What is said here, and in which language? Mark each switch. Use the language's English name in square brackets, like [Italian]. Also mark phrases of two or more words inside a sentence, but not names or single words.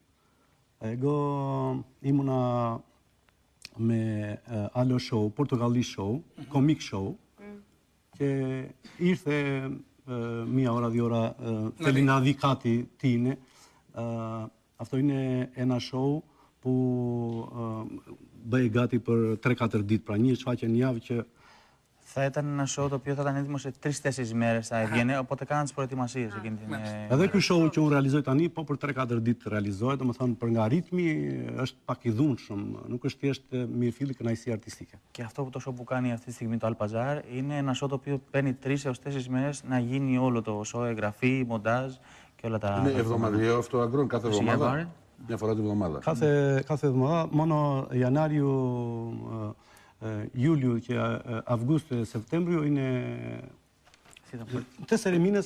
[Greek] Εγώ ήμουνα με άλλο show, πορτογαλί show, [English] comic show [Greek] και ήρθε μία ώρα, 2 ώρα, θέλει να δει κάτι, τι είναι. Αυτό είναι ένα show που [Albanian] bëj gati për 3-4 ditë, pra një shfaqje në javë që [Greek] Θα ήταν ένα show το οποίο θα ήταν έτοιμο σε 3-4 μέρες θα έβγαινε, οπότε κάναν τις προετοιμασίες εκείνη την... [Albanian] Edhe ky show që unë realizoj tani, po për 3-4 ditë realizohet, domethënë për nga ritmi është pak i dhunshëm, nuk është thjesht mirëfilli kënaqësi artistike. [Greek] Και αυτό το show που κάνει αυτή τη στιγμή το Alpazar είναι ένα show το οποίο παίρνει 3 έως 4 μέρες να γίνει όλο το show, εγγραφή, μοντάζ και όλα τα... Είναι εβδομαδιαίο αυτό Αγκρόν, κάθε εβδομάδα. Μια φορά την εβδομάδα. Κάθε εβδομάδα, μόνο Ιανουάριο, Ιούλιο και Αυγούστιο, Σεπτέμβριο είναι 4 μήνες